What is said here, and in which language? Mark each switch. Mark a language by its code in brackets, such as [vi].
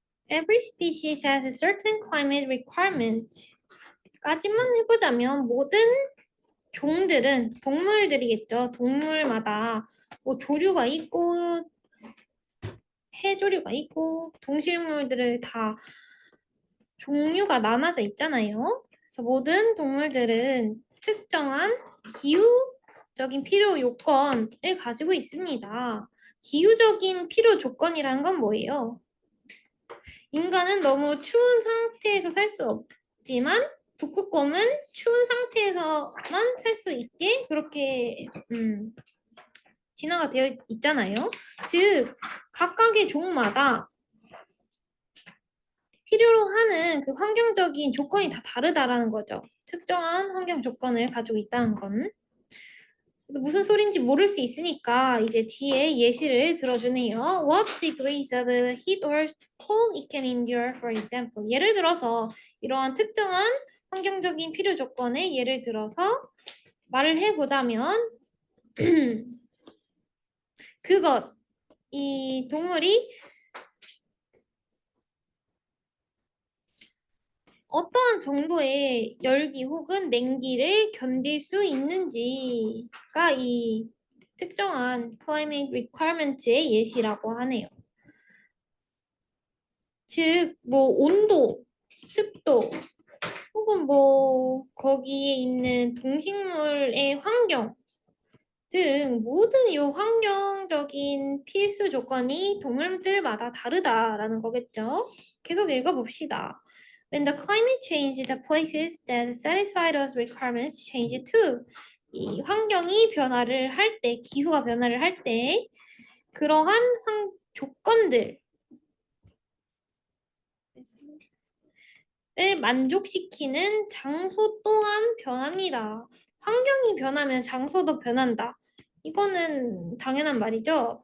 [en] Every species has a certain climate requirement. [ko] 까지만 해보자면 모든 종들은 동물들이겠죠. 동물마다 뭐 조류가 있고 해조류가 있고 동식물들을 다 종류가 나눠져 있잖아요. 그래서 모든 동물들은 특정한 기후적인 필요 요건을 가지고 있습니다. 기후적인 필요 조건이라는 건 뭐예요? 인간은 너무 추운 상태에서 살 수 없지만 북극곰은 추운 상태에서만 살 수 있게 그렇게 진화가 되어 있잖아요. 즉 각각의 종마다 필요로 하는 그 환경적인 조건이 다 다르다라는 거죠. 특정한 환경 조건을 가지고 있다는 건. 무슨 소린지 모를 수 있으니까 이제 뒤에 예시를 들어주네요. [en] What degrees of heat or cold it can endure, for example. [ko] 예를 들어서 이러한 특정한 환경적인 필요 조건에 예를 들어서 말을 해보자면 그것, 이 동물이 어떠한 정도의 열기 혹은 냉기를 견딜 수 있는지가 이 특정한 climate requirement의 예시라고 하네요. 즉, 뭐 온도, 습도, 혹은 뭐 거기에 있는 동식물의 환경 등 모든 이 환경적인 필수 조건이 동물들마다 다르다라는 거겠죠. 계속 읽어봅시다. [en] When the climate changes, the places that satisfy those requirements change too. [ko] 이 환경이 변화를 할 때, 기후가 변화를 할 때 그러한 조건들 을 만족시키는 장소 또한 변합니다. 환경이 변하면 장소도 변한다. 이거는 당연한 말이죠.